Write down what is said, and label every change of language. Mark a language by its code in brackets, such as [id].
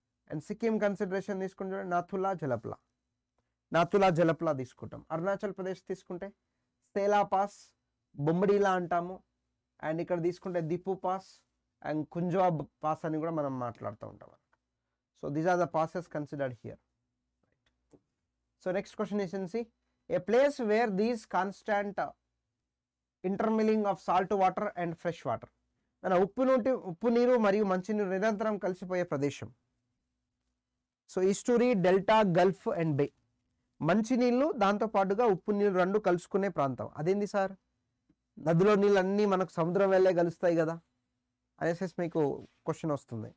[te] And Sikkim consideration తీసుకుంటే నాథులా జలప్లా తీసుకుంటాం. అరుణాచల్ ప్రదేశ్ తీసుకుంటే సేలా పాస్, బొమ్మడీలా అంటాము. అండ్ ఇక్కడ తీసుకుంటే దిపు పాస్ అండ్ కుంజాబ్ పాస్ అని కూడా మనం మాట్లాడుతూ ఉంటాం. [en] So these are the passes considered here. So next question is a place where these constant intermingling of salt water and fresh water. [te] ఉప్పు నీరు మరియు మంచినీరు నిరంతరం కలిసిపోయే ప్రదేశం. సో ఈస్టూరీ, డెల్టా, గల్ఫ్ అండ్ బే. మంచినీళ్ళు దాంతో పాటుగా ఉప్పు నీళ్ళు రెండు కలుసుకునే ప్రాంతం. అదేంది సార్? నదిలో నీళ్ళు అన్నీ మనకు సముద్రం వెళ్ళే కలుస్తాయి కదా అనేసి మీకు క్వశ్చన్ వస్తుంది.